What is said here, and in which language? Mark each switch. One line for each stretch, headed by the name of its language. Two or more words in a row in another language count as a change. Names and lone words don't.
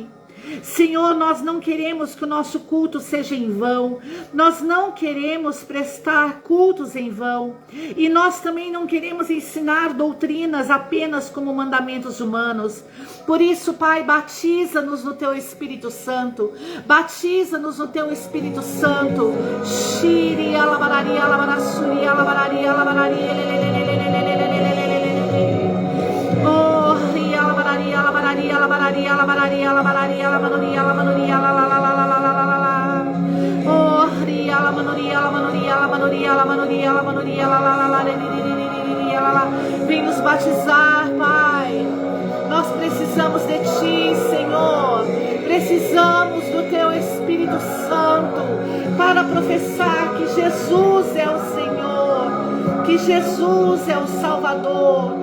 Portuguese: Senhor, nós não queremos que o nosso culto seja em vão, nós não queremos prestar cultos em vão, e nós também não queremos ensinar doutrinas apenas como mandamentos humanos. Por isso, Pai, batiza-nos no teu Espírito Santo, batiza-nos no teu Espírito Santo. Shiri alabararia, alabarassuri, alabararia, alabararia, alabararia, alabararia, alabararia, alabararia, alabararia, alabararia, alabararia, la la la la la la la la la. Oh, ria, alabararia, alabararia, alabararia, alabararia, alabararia, la la la la la la. Vem nos batizar, Pai. Nós precisamos de ti, Senhor. Precisamos do teu Espírito Santo para professar que Jesus é o Senhor, que Jesus é o Salvador.